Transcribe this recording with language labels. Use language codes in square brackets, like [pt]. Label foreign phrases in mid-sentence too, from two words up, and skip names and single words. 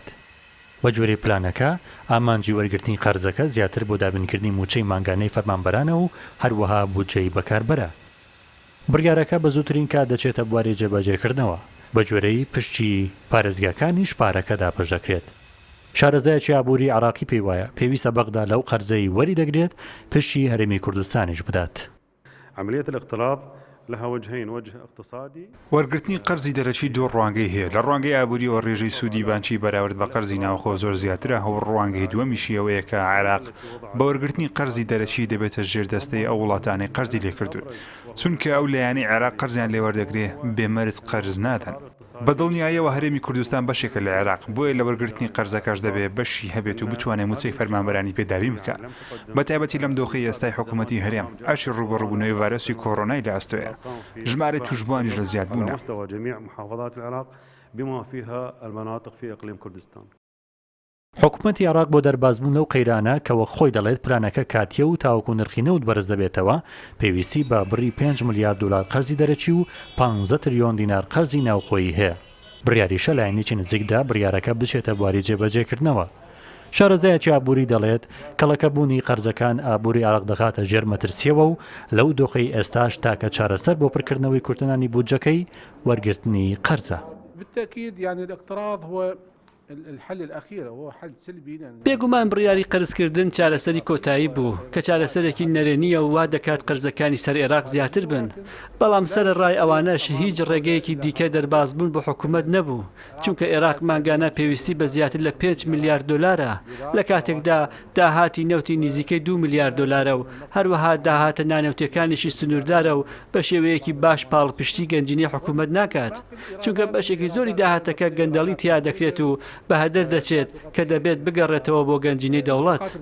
[ckb] بە جۆرەی پلانەکە ئامانجی وەرگرتنی قەرزەکە زیاتر بۆ دابینکردنی موچەی ماگانەی فەرمانبەرانە و هەروەها بودجەی بەکاربەرە. بڕیارەکە بە زووترین کات دەچێتە بواری جێبەجێکردنەوە، بە جۆرەی پشتی پارێزگاکانی شپارەکەدا پەش دەکرێت. شارەزایەکی ئابووری عراقی پێی وایە پێویستە بەغدا لەو قەرزەی وەری دەگرێت پشتی هەرێمی کوردستانیش بدات. [ar] عملية الاقتراض لها وجهين، وجه اقتصادي [ckb] وەرگرتنی قەرزی دەرەچی دوو ڕوانگەی هەیە. لە ڕوانگەی ئابووری و ڕێژەی سوودی بانکی بەراورد بە قەرزی ناوخۆ زۆر زیاترە. هەوڵ ڕوانگەی دووەمیشی ئەوەیە کە عێراق بە وەرگرتنی قەرزی دەرەچی دەبێتە ژێردەستەی ئەو وڵاتانەی قەرزی لێکردوون، چونکە ئەو لایەنەی عێراق قەرزیان لێوەردەگرێ بێمەرز قەرز نادەن. بەدڵنیاییەوە هەرێمی کوردستان بەشێکە لە عێراق، بۆیە لە وەرگرتنی قەرزەکەش دەبێت بەشی هەبێت و بتوانێت موچەی فەرمانبەرانی پێداوی بکات. بەتایبەتی لەم دۆخەی ئێستای حکوومەتی هەرێم ئاشی ڕوبەڕووبوونەوەی ڤایرۆسی کۆڕۆنای لە ئەستۆیە، ژمارە توشبوانیش لە زیاد بوونە. [ar] مستوى جميع محافظات العراق بما فيها المناطق في إقليم كردستان. [ckb] حکوومەتی عێراق بۆ دەربازبوون لەو قەیرانە کەوە خۆی دەڵێت پلانەکە کاتیە و تاوەکو نرخی نەوت بەرز دەبێتەوە، پێویستی بە بڕی 5 ملیارد دلار قەرزی دەرەچی و 15 تریۆن دینار قەرزی ناوخۆیی هەیە. بڕیاریشە لایەنێکی نزیکدا بڕیارەکە بچێتە بواری جێبەجێکردنەوە. شارەزایەکی ئابووری دەڵێت کەڵەکەبوونی قەرزەکان ئابووری عێراق دەخاتە ژێر مەترسیەوە و لەو دۆخەی ئێستاش تاکە چارەسەر بۆ پڕکردنەوەی کورتنانی بودجەکەی وەرگرتنی قەرزە. [ar] بالتأكيد يعني الاقتراض هو الحل الأخير، وهو حل سلبي. [ckb] بێگومان بڕیاری قەرزکردن چارەسەری کۆتایی بوو کە چارەسەرێکی نەرێنیە و وا دەکات قەرزەکانی سەر عێراق زیاتر بن. بەڵام سەر ڕای ئەوانەش هیچ ڕێگەیەکی دیکە دەربازبوون بۆ حکوومەت نەبوو، چونکە عێراق ماگانە پێویستی بە زیاتر لە 5 میلیارد دلارە، لە کاتێکدا داهاتی نەوتی نزیکەی 2 میلیارد دلارە و هەروەها داهاتە نانەوتەکانیشی سنووردارە و بە شێوەیەکی باش پاڵپشتی گەنجینەی حکوومەت ناکات، چونکە بەشێکی زۆری داهاتەکە گەندەڵی تیا دەکرێت و بە هەدەر دەچێت کە دەبێت بگەڕێتەوە بۆ گەنجینەی دەوڵەت.